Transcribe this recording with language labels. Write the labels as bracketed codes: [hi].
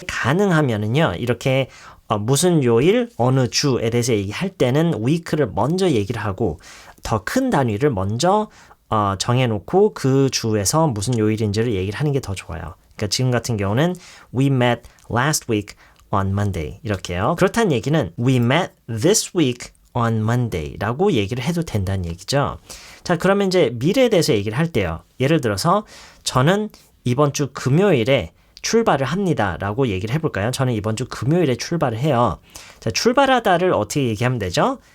[ko] 가능하면은요, 이렇게 무슨 요일, 어느 주에 대해서 얘기할 때는 week를 먼저 얘기를 하고 더 큰 단위를 먼저 정해놓고 그 주에서 무슨 요일인지를 얘기를 하는 게 더 좋아요. 그러니까 지금 같은 경우는 [en] We met last week on Monday. [ko] 이렇게요. 그렇다는 얘기는 [en] We met this week on Monday [ko] 라고 얘기를 해도 된다는 얘기죠. 자, 그러면 이제 미래에 대해서 얘기를 할 때요. 예를 들어서 저는 이번 주 금요일에 출발을 합니다 라고 얘기를 해볼까요? 저는 이번 주 금요일에 출발을 해요. 자, 출발하다를 어떻게 얘기하면 되죠?